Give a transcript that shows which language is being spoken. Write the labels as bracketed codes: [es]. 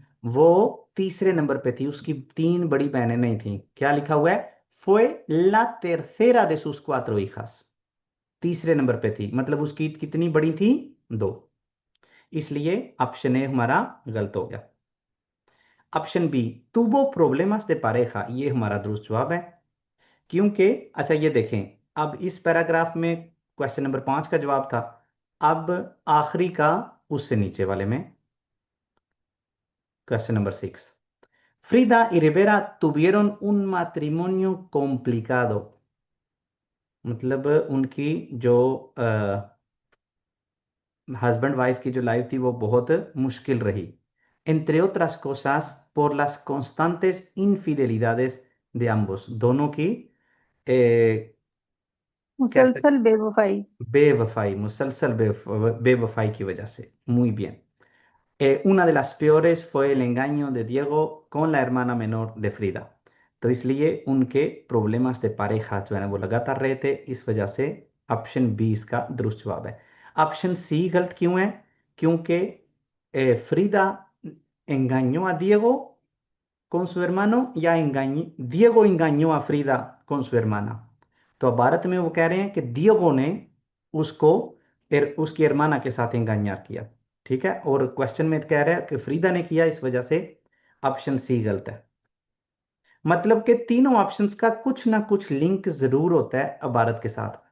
[hi] वो तीसरे नंबर पे थी, उसकी 3 बड़ी बहनें नहीं थी। क्या लिखा हुआ है? [es] fue la tercera de sus 4 hijas। [hi] तीसरे नंबर पे थी, मतलब उसकी कितनी बड़ी थी? 2। इसलिए ऑप्शन ए हमारा गलत हो गया। Option B, [es] tuvo problemas de pareja, [hi] ये हमारा दुरुस्त जवाब है। क्योंकि अच्छा ये देखें, अब इस पैराग्राफ में क्वेश्चन नंबर 5 का जवाब था। अब आखिरी का उससे नीचे वाले में question number 6, [es] Frida y Rivera tuvieron un matrimonio complicado। [hi] मतलब उनकी जो हस्बैंड वाइफ की जो लाइफ थी वो बहुत मुश्किल रही। [es] entre otras cosas por las constantes infidelidades de ambos, [hi] दोनों की कैसे मुसलसल बेवफाई। बेवफाई, मुसलसल बेवफाई की वजह से। [es] muy bien। una de las peores fue el engaño de Diego con la hermana menor de Frida। [hi] तो इसलिए उनके प्रॉब्लम्स de pareja जो है ना वो लगातार रहे थे, इस वजह से ऑप्शन बी इसका दुरुस्त जवाब है। ऑप्शन सी गलत क्यों है? [es] क्योंकि फ्रीदा engañó a Diego con su hermano, या Diego engañó a Frida con su hermana। [hi] तो अब भारत में वो कह रहे हैं कि दियोगो ने उसको उसकी hermana के साथ engañar किया। ठीक है, और क्वेश्चन में कह रहा है कि फ्रीदा ने किया, इस वजह से ऑप्शन सी गलत है। मतलब कि तीनों ऑप्शंस का कुछ ना कुछ लिंक जरूर होता है भारत के साथ।